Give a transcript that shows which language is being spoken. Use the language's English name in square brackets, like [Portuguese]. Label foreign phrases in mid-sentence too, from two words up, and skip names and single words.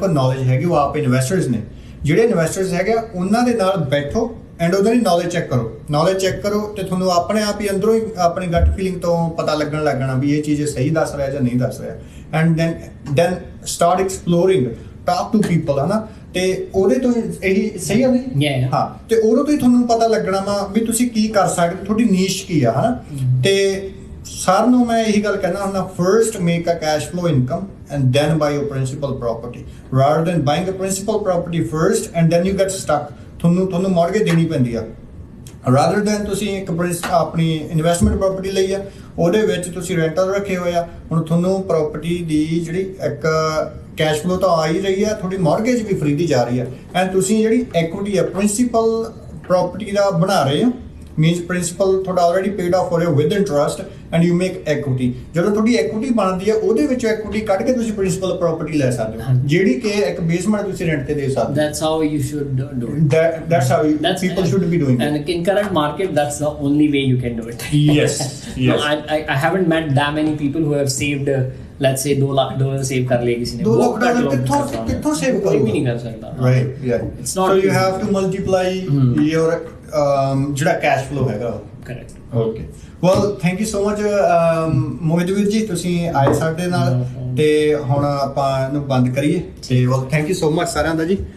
[Punjabi] ਕੋਲ ਨੌਲੇਜ ਹੈਗੀ ਉਹ ਆਪ ਇਨਵੈਸਟਰਸ ਨੇ ਜਿਹੜੇ ਇਨਵੈਸਟਰਸ ਹੈਗੇ ਆ ਉਹਨਾਂ ਦੇ ਨਾਲ ਬੈਠੋ ਐਂਡ ਉਹਦਾ ਦੀ ਨੌਲੇਜ ਚੈੱਕ ਕਰੋ ਤੇ ਤੁਹਾਨੂੰ ਆਪਣੇ ਆਪ ਹੀ ਅੰਦਰੋਂ ਹੀ ਆਪਣੀ [English] gut feeling [Punjabi] ਤੋਂ ਪਤਾ ਲੱਗਣ ਲੱਗਣਾ ਵੀ ਇਹ ਚੀਜ਼ ਸਹੀ ਦੱਸ ਰਿਹਾ ਜਾਂ ਨਹੀਂ ਦੱਸ ਰਿਹਾ [English] and then start exploring talk to [Punjabi] ਪੀਪਲ ਹਨਾ ਤੇ ਉਹਦੇ ਤੋਂ ਇਹੀ ਸਹੀ ਆ ਨਹੀਂ ਹਾਂ ਤੇ ਉਹਦੇ ਤੋਂ ਹੀ ਤੁਹਾਨੂੰ ਪਤਾ ਲੱਗਣਾ ਵਾ ਵੀ ਤੁਸੀਂ ਕੀ ਕਰ ਸਕਦੇ ਤੁਹਾਡੀ ਨੀਸ਼ ਕੀ ਆ ਹਨਾ ਤੇ ਸਾਰ ਨੂੰ ਮੈਂ ਇਹੀ ਗੱਲ ਕਹਿਣਾ ਹੁੰਦਾ [English] first make a cash flow income and then buy your principal property rather than buying a principal property first and then you get stuck [Punjabi] ਤੁਹਾਨੂੰ ਮੌਰਗੇਜ ਦੇਣੀ ਪੈਂਦੀ ਆ [English] rather [Punjabi] than ਤੁਸੀਂ ਇੱਕ ਆਪਣੀ ਇਨਵੈਸਟਮੈਂਟ ਪ੍ਰਾਪਰਟੀ ਲਈ ਆ ਉਹਦੇ ਵਿੱਚ ਤੁਸੀਂ ਰੈਂਟਲ ਰੱਖੇ ਹੋਏ ਆ ਹੁਣ ਤੁਹਾਨੂੰ ਪ੍ਰਾਪਰਟੀ ਦੀ ਜਿਹੜੀ ਇੱਕ [English] cash flow [Punjabi] ਤਾਂ ਆ ਹੀ ਰਹੀ ਆ ਤੁਹਾਡੀ ਮੌਰਗੇਜ ਵੀ ਫਰੀ ਦੀ ਜਾ ਰਹੀ ਆ ਐਂਡ ਤੁਸੀਂ ਜਿਹੜੀ ਐਕੁਇਟੀ ਆ [English] principal property [Punjabi] ਦਾ ਬਣਾ ਰਹੇ ਹੋ [English] means principal [Punjabi] ਤੁਹਾਡਾ [English] already paid off for you with interest and you make equity [Punjabi] ਜਦੋਂ ਤੁਹਾਡੀ equity ਬਣਦੀ ਹੈ ਉਹਦੇ ਵਿੱਚੋਂ equity ਕੱਢ ਕੇ ਤੁਸੀਂ [English] principal property [Punjabi] ਲੈ ਸਕਦੇ ਹੋ ਜਿਹੜੀ ਕਿ ਇੱਕ basement ਤੁਸੀਂ rent ਤੇ ਦੇ ਸਕਦੇ ਹੋ [English] that's how you should do it that's how people should be doing and in current market that's the only way you can do it yes no, I haven't met that many people who have saved let's say $2 lakh save [Punjabi] ਕਰ ਲਿਆ ਕਿਸੇ ਨੇ $2 lakh ਕਿੱਥੋਂ ਸੇਵ ਕੋਈ ਵੀ ਨਹੀਂ ਕਰ ਸਕਦਾ [English] right yeah it's not so you have to multiply your [Punjabi] ਜਿਹੜਾ ਕੈਸ਼ ਫਲੋ ਹੈਗਾ [English] correct okay well thank you so much [Punjabi] ਮੋਹਿਤ ਵੀਰ ਜੀ ਤੁਸੀਂ ਆਏ ਸਾਡੇ ਨਾਲ ਤੇ ਹੁਣ ਆਪਾਂ ਇਹਨੂੰ ਬੰਦ ਕਰੀਏ ਤੇ [English] well thank you so much [Punjabi] ਸਾਰਿਆਂ ਦਾ ਜੀ